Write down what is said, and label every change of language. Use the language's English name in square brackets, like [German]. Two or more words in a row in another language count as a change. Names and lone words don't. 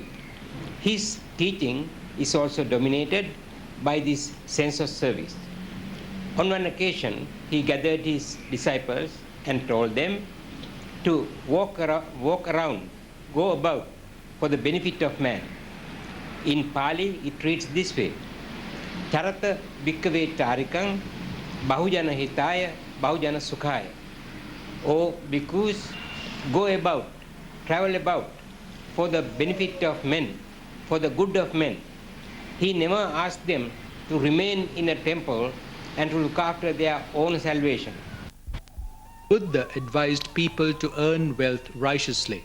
[English] His teaching is also dominated by this sense of service. On one occasion, he gathered his disciples and told them to walk around, go about for the benefit of man. In Pali, it reads this way: [Pali] Charata bhikkave charikang bahujana hitaya bahujana sukhaya. [English] O bhikkhus, go about, travel about for the benefit of men, for the good of men. He never asked them to remain in a temple and to look after their own salvation. Buddha advised people to earn wealth righteously.